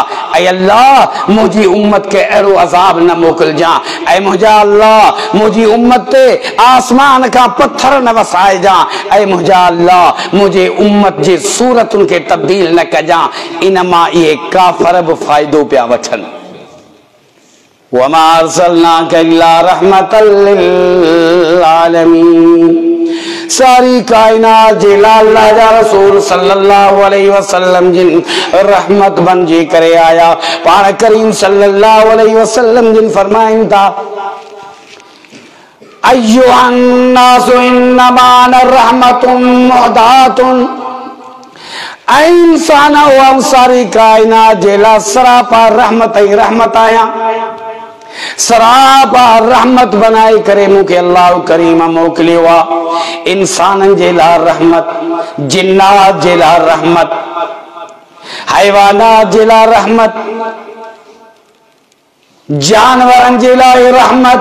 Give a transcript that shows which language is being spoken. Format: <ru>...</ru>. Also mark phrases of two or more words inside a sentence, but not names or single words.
<sd>ऐं अल्लाह मुंहिंजी उम्मत खे अहिड़ो अज़ाब न मोकिलिजां। ऐं मुंहिंजा अल्लाह मुंहिंजी उम्मत ते आसमान खां पत्थर न वसाइजां। ऐं मुंहिंजा अल्लाह मुंहिंजे उम्मत जे सूरतुनि खे तब्दील न कजां। इन मां इहे काफ़र बि फ़ाइदो पिया वठनि।</sd> <ar>وما أرسلناك إلا رحمة للعالمين.</ar> <sd>सारी कायनात जे लाइ अल्लाह जा रसूल</sd> <ar>صلى الله عليه وسلم</ar> <sd>जिन रहमत बणिजी करे आया। पाण करीम</sd> <ar>صلى الله عليه وسلم</ar> <sd>जिन फरमाइनि था,</sd> <ar>أيها الناس إنما أنا رحمة مهداة.</ar> <sd>ऐ इंसान व सारी कायनात जेला सरापा रहमत ही रहमत आया, सरापा रहमत बनाए करे मुखे अल्लाह करीम मोकलियो आ। इंसानन जेला रहमत, जिन्नात जेला रहमत, हैवानात जेला रहमत, जानवरन जे लाए रहमत,</sd>